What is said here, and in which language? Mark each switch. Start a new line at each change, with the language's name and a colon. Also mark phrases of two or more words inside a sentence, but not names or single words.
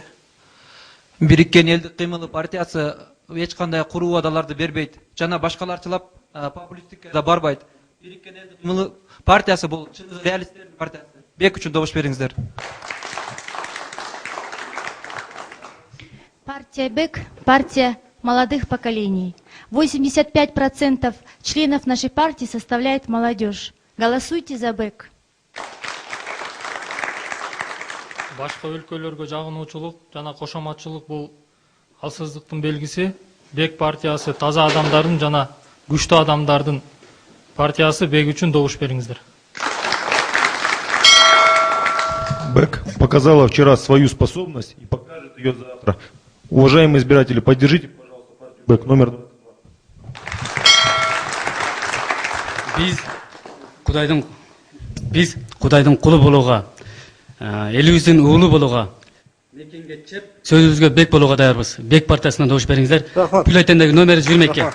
Kyrgyz: Бириккен элдик кыймылы партиясы эч кандай куруу убадаларды бербейт. Жана башкаларчылап популисттикке да барбайт. Бириккен элдик кыймылы партиясы бул реалисттердин партиясы. Бек үчүн добуш бериңиздер.
Russian: Партия Бек – партия молодых поколений. 85% членов нашей партии составляет молодежь. Голосуйте за Бек.
Kyrgyz: Башка өлкөлөргө жагынуучулук жана кошоматчылык бул алсыздыктын белгиси. Бек партиясы таза адамдардын жана күчтүү адамдардын партиясы. Бек үчүн добуш бериңиздер.
Russian: Бек показала вчера свою способность и покажет ее завтра. Уважаемые избиратели, поддержите, пожалуйста, партию Бек номер 22.
Kyrgyz: Биз Кудайдын кулу болууга, элибиздин уулу болууга, мекенге чеп, сөзүбүзгө Бек болууга даярбыз. Бек партиясына добуш бериңиздер. Бюллетендеги номери 22.